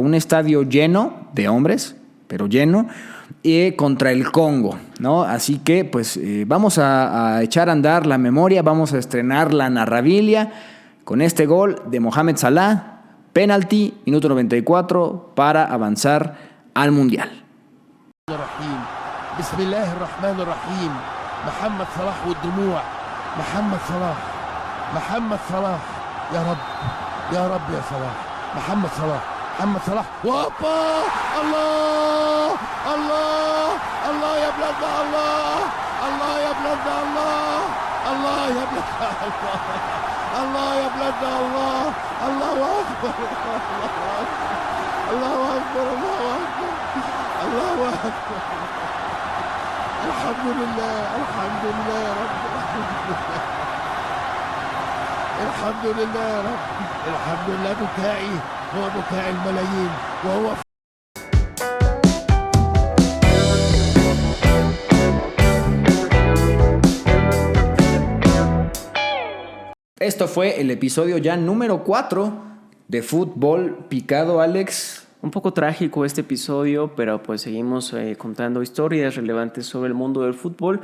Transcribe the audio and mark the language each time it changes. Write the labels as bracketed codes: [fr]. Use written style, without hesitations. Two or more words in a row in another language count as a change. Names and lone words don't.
[es] Un estadio lleno de hombres, pero lleno, contra el Congo, ¿no? Así que pues vamos a echar a andar la memoria, vamos a estrenar la narrabilia con este gol de Mohamed Salah, penalti, minuto 94 para avanzar al Mundial. [ar] Bismillahirrahmanirrahim. Mohamed Salah والدموع. Mohamed Salah. Mohamed Salah. يا رب. يا رب يا صلاح. Mohamed Salah. محمد صلاح وهوبا الله الله الله يا بلادنا الله الله يا بلادنا الله الله يا بلادنا الله الله يا بلادنا الله الله اكبر الله اكبر الله اكبر الله اكبر الحمد لله الحمد لله يا رب الحمد لله يا رب الحمد لله بكائي هو بكاء الملايين وهو [es] Esto fue el episodio ya número 4 de Fútbol Picado, Alex. Un poco trágico este episodio, pero pues seguimos contando historias relevantes sobre el mundo del fútbol.